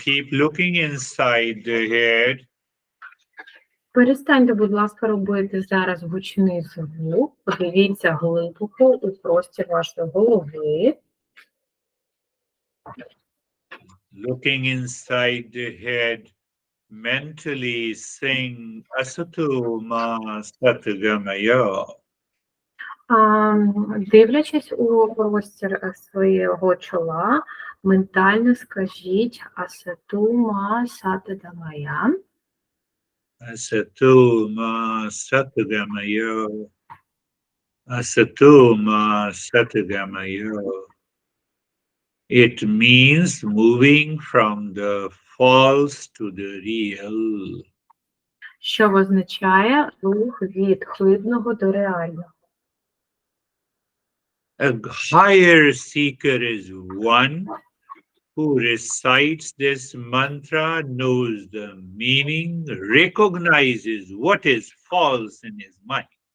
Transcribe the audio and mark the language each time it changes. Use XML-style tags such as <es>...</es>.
<en>Keep looking inside the head.</en> <uk>Перестаньте, будь ласка, робити зараз гучний звук. Подивіться глибоко у простір вашої голови.</uk> <en>Looking inside the head, mentally sing Asato Ma Satgamaya.</en> <uk>Дивлячись у простір свого чола, ментально скажіть Асату ма сатадамая.</uk> <sa>Asato Ma Satgamaya. Asato Ma Satgamaya.</sa> <en>It means moving from the false to the real.</en> <uk>Що означає рух від хибного до реального.</uk> <en>A higher seeker is one who recites this mantra, knows the meaning, recognizes what is false in his mind.</en>